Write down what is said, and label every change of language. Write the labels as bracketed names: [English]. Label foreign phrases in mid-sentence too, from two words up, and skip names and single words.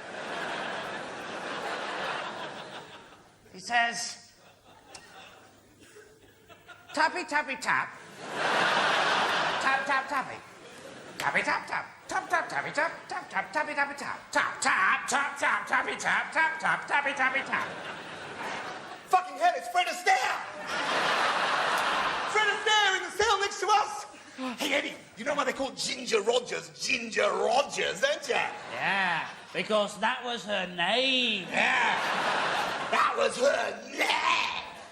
[English] He says, tappy, tappy, tap. Tap, tap, tappy. Tappy, tap, tap. Tap, tap, tappy, tap. Tap, tap, tappy, tappy, tap. Tap, tap, tap, tap, tappy, tap. Tap, tap, tappy, tappy, tap. Fucking hell, it's Fred Astaire! Fred Astaire in the cell next to us! Hey, Eddie, you know why they call Ginger Rogers, don't you? Yeah, because that was her name. Yeah, that was her name!